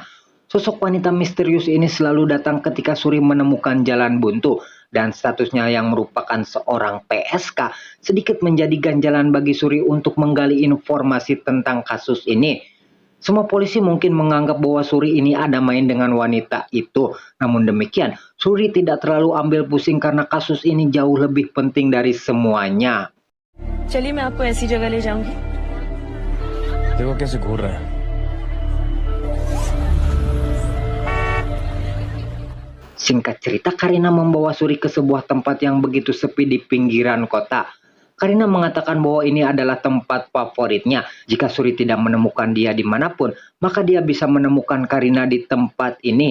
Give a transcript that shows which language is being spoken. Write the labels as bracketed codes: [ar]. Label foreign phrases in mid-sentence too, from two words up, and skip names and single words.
[id] Sosok wanita misterius ini selalu datang ketika Suri menemukan jalan buntu, dan statusnya yang merupakan seorang PSK sedikit menjadi ganjalan bagi Suri untuk menggali informasi tentang kasus ini. Semua polisi mungkin menganggap bahwa Suri ini ada main dengan wanita itu. Namun demikian, Suri tidak terlalu ambil pusing karena kasus ini jauh lebih penting dari semuanya. [hi] चलिए मैं आपको ऐसी जगह ले जाऊंगी। देखो कैसे घूर रहा है। [id] Singkat cerita, Karina membawa Suri ke sebuah tempat yang begitu sepi di pinggiran kota. Karina mengatakan bahwa ini adalah tempat favoritnya. Jika Suri tidak menemukan dia dimanapun, maka dia bisa menemukan Karina di tempat ini.